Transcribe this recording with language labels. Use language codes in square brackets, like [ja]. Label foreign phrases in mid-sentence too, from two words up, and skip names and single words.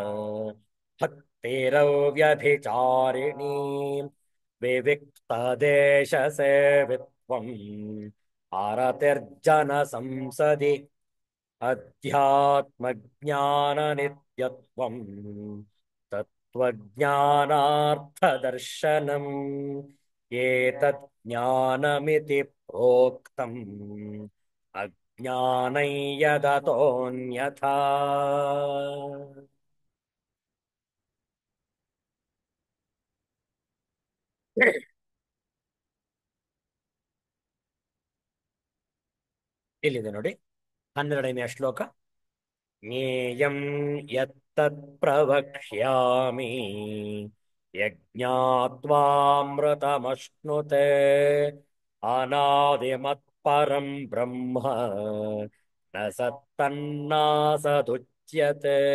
[sa] भक्तिरव्यभिचारिणी विविक्तदेशसेवित्वम् आरतिर्जनसंसदि अध्यात्मज्ञाननित्यत्वम् तत्त्वज्ञानार्थदर्शनम् एतत् ज्ञानमिति प्रोक्तम् अज्ञानै यदतोऽन्यथा. [kn] ಇಲ್ಲಿದೆ ನೋಡಿ 12ನೆಯ ಶ್ಲೋಕ. [sa] ಜ್ಞೇಯಂ ಯತ್ತತ್ ಪ್ರವಕ್ಷ್ಯಾಮಿ ಯಜ್ಞಾತ್ವಾಮೃತಮಶ್ನುತೆ ಅನಾದಿಮತ್ಪರಂ ಬ್ರಹ್ಮ ನ ಸತ್ತನ್ನಾಸದುಚ್ಯತೆ.